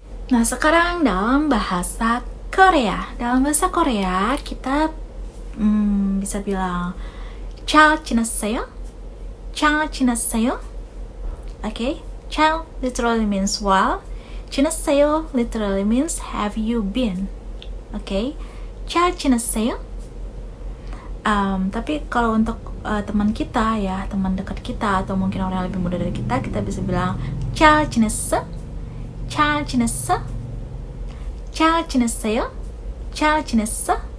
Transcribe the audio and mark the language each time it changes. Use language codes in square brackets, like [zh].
[id] Nah, sekarang dalam bahasa Korea. Dalam bahasa Korea kita bisa bilang [ko] 잘 지냈어요? 잘 지냈어요? [en] Okay, 잘 literally means well. 지냈어요 literally means have you been? [ko] Okay, 잘 지냈어요? [id] Tapi kalau untuk teman kita ya, teman dekat kita atau mungkin orang yang lebih muda dari kita bisa bilang [ko] 잘 지냈어? 잘 지냈어? 잘 지냈어요? 잘 지냈어?